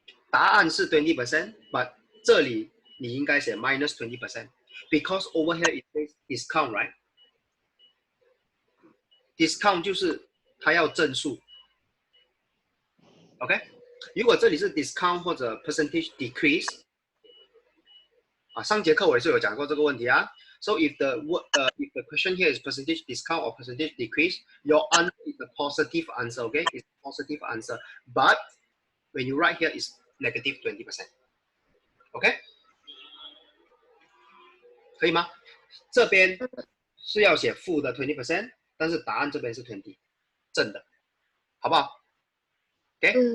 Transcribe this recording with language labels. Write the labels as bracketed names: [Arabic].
[Chinese] 答案是 [English] 20%，but [Chinese] 这里你应该写 [English] minus 20%，because over here it says discount, right? [Chinese] Discount 就是它要正数。OK？如果这里是 discount 或者 percentage decrease。上节课我也是有讲过这个问题啊。 [English] So if the question here is percentage discount or percentage decrease, your answer is a positive answer, okay? It's a positive answer. But when you write here, it's negative 20%. OK? [Chinese] 可以吗？这边是要写负的 20%， 但是答案这边是20，正的，好不好 ？OK？